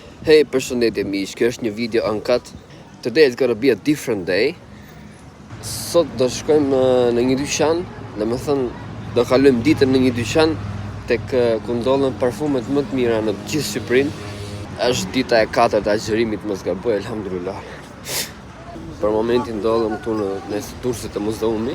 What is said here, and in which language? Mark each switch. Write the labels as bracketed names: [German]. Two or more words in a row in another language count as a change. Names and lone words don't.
[Albanian] Hey, përshëndetje miq, kjo është një video uncut. [English] Today is gonna be a different day. [Albanian] Sot do shkojmë në një dyqan, domethënë do kalojmë ditën në një dyqan tek ku ndodhen parfumet më të mira në gjithë Shqipërinë. Është dita e 4 e agjërimit, mos gaboj, elhamdulillah. Për momentin ndodhem këtu në tursit të muzeumi.